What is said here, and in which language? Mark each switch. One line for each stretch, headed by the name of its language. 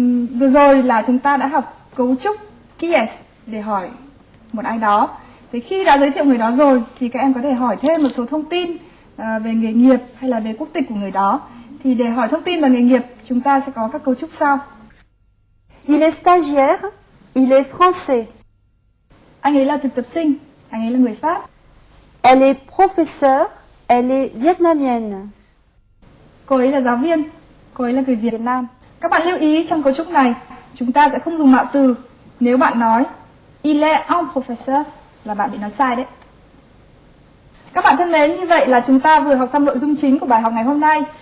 Vietnamese: Vừa rồi là chúng ta đã học cấu trúc qui est để hỏi một ai đó. Thế khi đã giới thiệu người đó rồi thì các em có thể hỏi thêm một số thông tin về nghề nghiệp hay là về quốc tịch của người đó. Thì để hỏi thông tin và nghề nghiệp chúng ta sẽ có các cấu trúc sau.
French: Il est stagiaire, il est français.
Vietnamese: Anh ấy là thực tập sinh, anh ấy là người Pháp.
French: Elle est professeure, elle est vietnamienne.
Vietnamese: Cô ấy là giáo viên, cô ấy là người Việt Nam. Các bạn lưu ý trong cấu trúc này chúng ta sẽ không dùng mạo từ. Nếu bạn nói
French: il est un professeur
Vietnamese: là bạn bị nói sai đấy. Các bạn thân mến, như vậy là chúng ta vừa học xong nội dung chính của bài học ngày hôm nay.